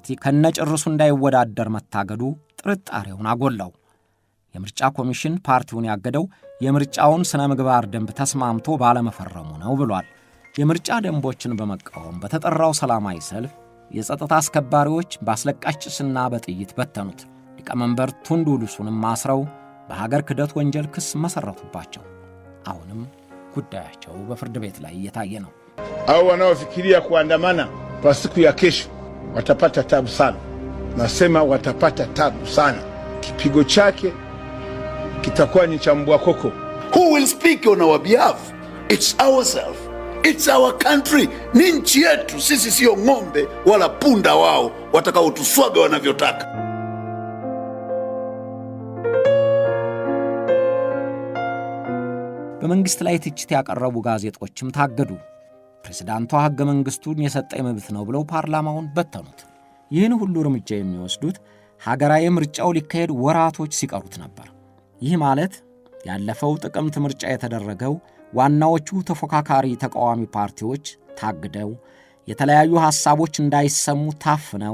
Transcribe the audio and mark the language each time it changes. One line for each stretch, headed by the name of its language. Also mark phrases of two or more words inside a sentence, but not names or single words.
Amharic: ከነጭርሱ እንዳይወዳደር መታገዱ ጥርጣሬውን አጎላው። የምርጫ ኮሚሽን ፓርቲውን ያገደው የምርጫውን ስነ ምግባር ደንብ ተስማምቶ ባለመፈረሙ ነው ብሏል። የምርጫ ደንቦችን በመቃወም በተጠራው ሰላማዊ ሰልፍ የጸጥታ አስከባሪዎች በአስለቃሽ ጭስና በጥይት በተኑት። ሊቀመንበር ቱንዱ ሊሱንም አስረው በሀገር ክህደት ወንጀል ክስ መሰረቱባቸው። አሁንም ጉዳያቸው በፍርድ ቤት ላይ እየታየ ነው።
Swahili: au wanaofikiria kuandamana kwa siku ya kesho watapata tabu sana. Nasema watapata tabu sana. Kipigo chake kitakuwa ni cha mbwa koko.
English: Who will speak on our behalf? It's ourselves. It's our country.
Swahili: Ni nchi yetu, sisi sio ng'ombe wala punda wao watakaotuswaga wanavyotaka.
Amharic: በመንግስት ላይ ትችት ያቀረቡ ጋዜጦችም ታገዱ። ፕሬዝዳንቷ ሕገ መንግስቱን የሰጠ መብት ነው ብለው ፓርላማውን በተኑት። ይህን ሁሉ እርምጃ የሚወስዱት ሀገራዊ ምርጫው ሊካሄድ ወራቶች ሲቀሩት ነበር። ይህ ማለት ያለፈው ጥቅምት ምርጫ የተደረገው ዋናዎቹ ተፎካካሪ ተቃዋሚ ፓርቲዎች ታግደው የተለያዩ ሐሳቦች እንዳይሰሙ ታፍነው